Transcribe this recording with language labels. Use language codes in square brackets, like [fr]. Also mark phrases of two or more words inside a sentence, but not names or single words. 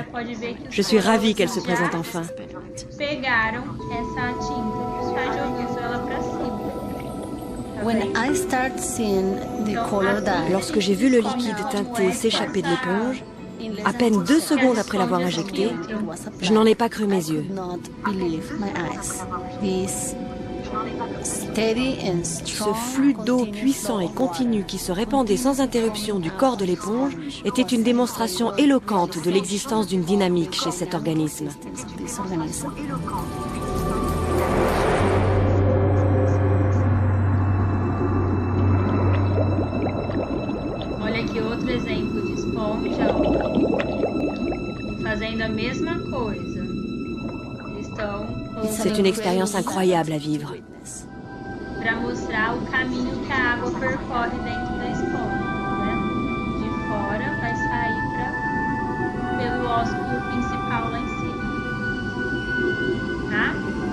[fr] Je suis ravie qu'elle se présente enfin. Lorsque j'ai vu le liquide teinté s'échapper de l'éponge, à peine 2 secondes après l'avoir injecté, je n'en ai pas cru mes yeux. Ce flux d'eau puissant et continu qui se répandait sans interruption du corps de l'éponge était une démonstration éloquente de l'existence d'une dynamique chez cet organisme. [pt] Olha aqui outro exemplo de esponja, fazendo a mesma coisa. [fr] C'est une expérience incroyable à vivre. [pt] Para mostrar o caminho que a água percorre dentro da esponja, né? De fora vai sair pelo ósculo principal lá em cima, tá?